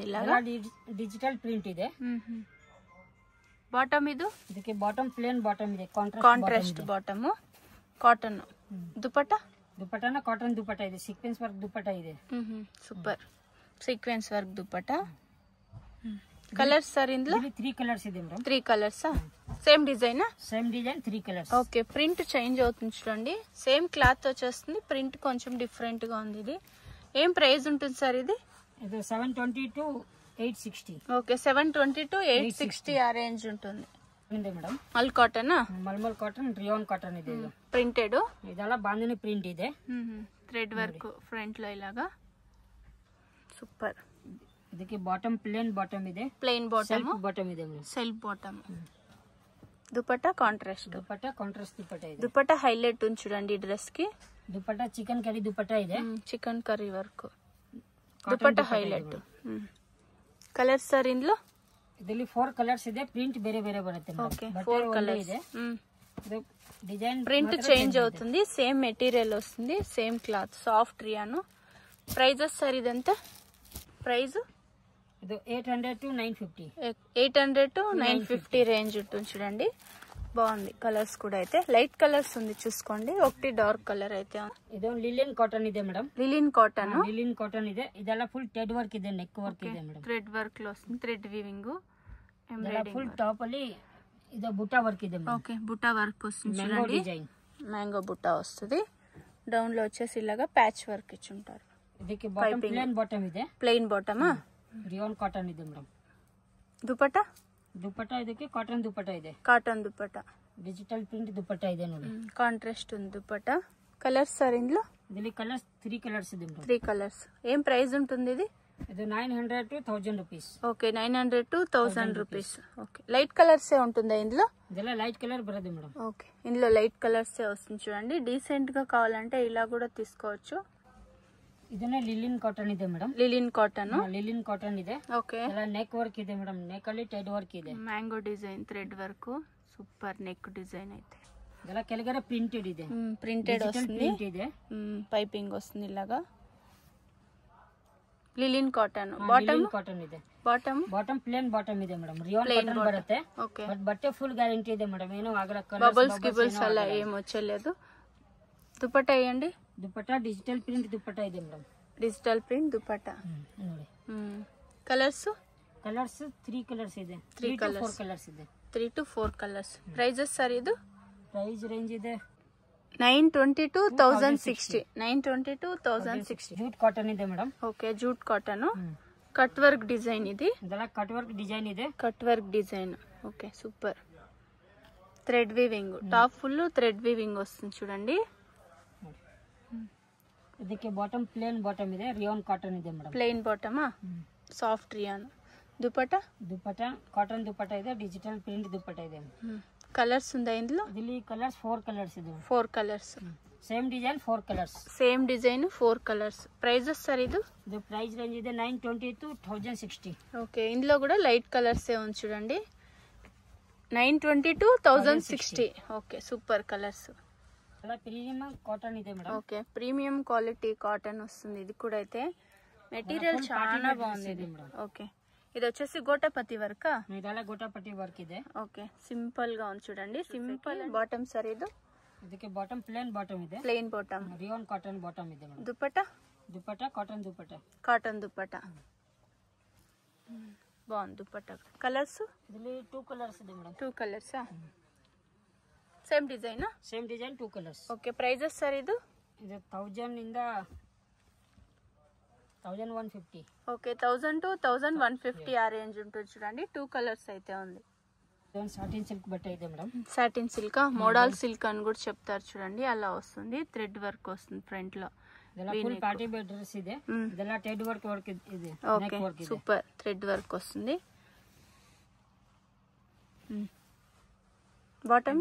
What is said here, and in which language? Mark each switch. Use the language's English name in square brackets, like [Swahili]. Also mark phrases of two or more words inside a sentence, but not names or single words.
[English] digital print [Kannada] ಇದೆ. ಬಾಟಮ್ ಇದು, ಇದಕ್ಕೆ [English] bottom plain bottom [Kannada] ಇದೆ, [English] contrast bottom, cotton. ದುಪಟ್ಟ, [Kannada] ದುಪಟ್ಟನ ಕಾಟನ್ ದುಪಟ್ಟ ಇದೆ, [English] sequence work [Kannada] ದುಪಟ್ಟ ಇದೆ. [English] super, sequence work ದುಪಟ್ಟ. [Telugu] కలర్స్ సార్ ఇందులో [Kannada] 3 ಕಲರ್ಸ್ ಇದೆ ಮೇಡಮ್. [English] 3 colours same design, same design 3 colours. [Telugu] ఓకే, ప్రింట్ చేంజ్ అవుతుంది చూడండి. [English] same cloth [Telugu] వచ్చేస్తుంది, ప్రింట్ కొంచెం డిఫరెంట్ గా ఉంది. ఇది ఏం ప్రైస్ ఉంటుంది సార్? ఇది 720 to 860. ఓకే, 720 to 860 ఆ రేంజ్ ఉంటుంది మేడం. మల్ కాటన్, మల్మల్ కాటన్, రియోన్ కాటన్ ಇದೆ. ప్రింటెడ్, [Kannada] ಇದೆಲ್ಲ ಬಾಂಧನಿ ಪ್ರಿಂಟ್ ಇದೆ. [English] thread work front [Telugu] లో ఇలాగా. సూపర్. [Kannada] ಇದಕ್ಕೆ [English] bottom plain bottom [Kannada] ಇದೆ, [English] plain bottom, [Kannada] ಬಾಟಮ್ ಇದೆ ಮೇಡಮ್, [English] self bottom. [Telugu] దుపట్ట కాంట్రాస్ట్, దుపట్ట కాంట్రాస్ట్ దుపట్ట ಇದೆ. దుపట్ట హైలైట్ ఉంది చూడండి డ్రెస్ కి. దుపట్ట [English] chicken curry [Telugu] దుపట్ట ಇದೆ, [English] chicken curry work. [Telugu] దుపట్ట హైలైట్. కలర్స్ సార్ ఇందులో [Kannada] ಇದರಲ್ಲಿ 4 ಕಲರ್ಸ್ ಇದೆ, ಪ್ರಿಂಟ್ ಬೇರೆ ಬೇರೆ ಬರುತ್ತೆ ಮೇಡಮ್. ಓಕೆ, 4 కలర్స్ ಇದೆ. ಇದು ಡಿಸೈನ್ [Telugu] ప్రింట్ చేంజ్ అవుతుంది, [English] same material [Telugu] వస్తుంది, [English] same cloth, soft rayon. [Telugu] ప్రైజెస్ సార్ ఇదంతా ప్రైస్? [Kannada] ಇದು 800 to 950. [Telugu] 800 to 950 రేంజ్ ఉంటుంది చూడండి. బాగుంది. కలర్స్ కూడా అయితే లైట్ కలర్స్ ఉంది చూసుకోండి. ఒకటి డార్క్ కలర్ అయితే. [Kannada] ಇದು [English] linen cotton [Kannada] ಇದೆ ಮೇಡಮ್. [English] linen cotton, linen cotton [Kannada] ಇದೆ. ಇದೆಲ್ಲ [English] full thread work [Kannada] ಇದೆ, [English] neck work [Kannada] ಇದೆ ಮೇಡಮ್. [English] thread work [Telugu] లో వస్తుంది, [English] thread weaving, embroidering. full top [Kannada] ಅಲ್ಲಿ ಇದು ಬುಟ್ಟ ವರ್ಕ್ ಇದೆ ಮೇಡಮ್. [Telugu] ఓకే, బుట్టా వర్క్ వస్తుంది మ్యాంగో చూడండి. డిజైన్, మ్యాంగో బుట్టా వస్తుంది. డౌన్ లో వచ్చేసి ఇలాగా [English] patch work [Telugu] ఇచ్చి ఉంటారు. [Kannada] ಇದಕ್ಕೆ [English] bottom plain bottom [Kannada] ಇದೆ, [English] plain bottom, rayon cotton [Kannada] ಇದೆ ಮೇಡಮ್. ದುಪಟ್ಟ, ದುಪಟ್ಟ ಇದಕ್ಕೆ ಕಾಟನ್ ದುಪಟ್ಟ ಇದೆ, [Telugu] కాటన్ దుపట్ట, [English] digital print [Kannada] ದುಪಟ್ಟ ಇದೆ ನೋಡಿ. [Telugu] కాంట్రాస్ట్ ఉంది దుపట్ట. కలర్స్ సార్ ఇందులో [Kannada] ಇದರಲ್ಲಿ ಕಲರ್ಸ್ 3 ಕಲರ್ಸ್ ಇದೆ ಮೇಡಮ್. [Telugu] 3 కలర్స్. ఏం ప్రైస్ ఉంటుంది ఇది? [Kannada] ಇದು 900 to 1000 రూపీస్. [Telugu] ఓకే, 900 to 1000 రూపీస్. ఓకే, [English] light colours [Telugu] ఏ ఉంటుందా ఇందులో? [Kannada] ಇದೆಲ್ಲ [English] light colour [Kannada] ಬರದು ಮೇಡಮ್. [Telugu] ఓకే, ఇందులో [English] light colours [Telugu] ఏ వస్తుంది చూడండి. డీసెంట్ గా కావాలంటే ఇలా కూడా తీసుకోవచ్చు. [Kannada] ಇದನ್ನ [English] linen cotton [Kannada] ಇದೆ ಮೇಡಮ್. [English] linen cotton, linen cotton [Kannada] ಇದೆ. [Telugu] ఓకే, [Kannada] ಎಲ್ಲ [English] neck work [Kannada] ಇದೆ ಮೇಡಮ್. ನೆಕ್ ಅಲ್ಲಿ [English] thread work [Kannada] ಇದೆ, [English] mango design, thread work, super neck design [Telugu] అయితే. [Kannada] ಇದೆಲ್ಲ ಕೆಳಗಡೆ ಪ್ರಿಂಟೆಡ್ ಇದೆ, [Telugu] ప్రింటెడ్ వస్తుంది, [Kannada] ಪ್ರಿಂಟ್ ಇದೆ, [Telugu] పైపింగ్ వస్తుంది ఇలాగా. లిలిన్ కాటన్. బాటమ్ [Kannada] ಕಾಟನ್ ಇದೆ, [Telugu] బాటమ్ [English] plain bottom [Kannada] ಇದೆ ಮೇಡಮ್. [English] rayon cotton [Kannada] ಬರುತ್ತೆ. [Telugu] ఓకే, [Kannada] ಬಟ್ ಬಟ್ಟೆ ಫುಲ್ ಗ್ಯಾರಂಟಿ ಇದೆ ಮೇಡಮ್. ಏನು ಆಗಲ್ಲ, [Telugu] బబుల్స్ గిబుల్స్ అలా ఏం వచ్చలేదు. దుపట్టా వేయండి. [Kannada] ದುಪಟ್ಟ [English] digital print [Kannada] ದುಪಟ್ಟ ಇದೆ ಮೇಡಮ್. [English] digital print దుపట్టా [Kannada] ನೋಡಿ. [Telugu] కలర్స్? [Kannada] ಕಲರ್ಸ್ 3 ಕಲರ್ಸ್ ಇದೆ, 3 to 4 ಕಲರ್ಸ್ ಇದೆ. [Telugu] 3 to 4 కలర్స్. ప్రైజెస్ సార్ ఇది? [English] price range [Kannada] ಇದೆ 920 to 1060. 920 to 1060. [English] jute cotton [Kannada] ಇದೆ ಮೇಡಮ್. [Telugu] ఓకే, [English] jute cotton, cut work design. [Telugu] ఇది [Kannada] ಇದೆಲ್ಲ [English] cut work design [Kannada] ಇದೆ, [English] cut work design. okay, super. thread weaving, top full thread weaving వస్తుంది చూడండి. [Kannada] ಇದಕ್ಕೆ [English] bottom plain bottom [Kannada] ಇದೆ, [English] rayon cotton [Kannada] ಇದೆ ಮೇಡಮ್. [English] plain bottom, soft rayon. దుపట్ట [Kannada] ಕಾಟನ್ ದುಪಟ್ಟ ಇದೆ, [English] digital print [Kannada] ದುಪಟ್ಟ ಇದೆ. [Telugu] కలర్స్ ఉందా ఇందులో? [Kannada] ಇಲ್ಲಿ ಕಲರ್ಸ್ 4 ಕಲರ್ಸ್ ಇದೆ, [Telugu] 4 కలర్స్. [English] same design 4 colours, same design 4 colours. [Telugu] ప్రైజెస్ సార్ ఇది? [Kannada] ಇದು [English] price range [Kannada] ಇದೆ 920 to 1060. [Telugu] ఓకే, ఇందులో కూడా [English] light colours [Telugu] ఏ ఉంది చూడండి. 920 to 1060. [English] okay, super colours. premium cotton [Kannada] ಇದೆ ಮೇಡಮ್. [Telugu] ఓకే, [English] premium quality cotton [Telugu] వస్తుంది. ఇది కూడా అయితే మెటీరియల్ చాలా బాగుంది ఇది. ఓకే, ఇది వచ్చేసి గోటపతి వర్క్. [Kannada] ಇದೆಲ್ಲ ಗೋಟಾಪಟ್ಟಿ ವರ್ಕ್ ಇದೆ. [Telugu] ఓకే, సింపుల్ గా ఉంది చూడండి. [English] simple bottom [Telugu] సార్ ఇది? [Kannada] ಇದಕ್ಕೆ [English] bottom plain bottom [Kannada] ಇದೆ, [English] plain bottom, rayon cotton bottom [Kannada] ಇದೆ ಮೇಡಮ್. [Telugu] దుపట్టా [Kannada] ಕಾಟನ್ ದುಪಟ್ಟ, [Telugu] కాటన్ దుపట్టా. బాగుంది దుపట్టా. కలర్స్? [Kannada] ಇದರಲ್ಲಿ 2 ಕಲರ್ಸ್ ಇದೆ ಮೇಡಮ್. [Telugu] 2 కలర్సా? [English] same design same design 2 colours. okay prices sir [Kannada] ಇದು 1000 ಇಂದ 1150. [Telugu] ఓకే 1000 to 1150 ఆ రేంజ్ ఉంటుంది చూడండి. 2 కలర్స్ అయితే ఉంది. [English] satin silk [Telugu] బట్ట ಇದೆ మేడం. [English] satin silk modal silk [Telugu] అని కూడా చెప్తారు చూడండి. అలా వస్తుంది, థ్రెడ్ వర్క్ వస్తుంది ఫ్రంట్ లో. [Kannada] ಇದೆಲ್ಲ [English] full party wear dress [Kannada] ಇದೆ. ಇದೆಲ್ಲ [English] thread work [Kannada] ಇದೆ. [English] okay super thread work వస్తుంది. బాటమ్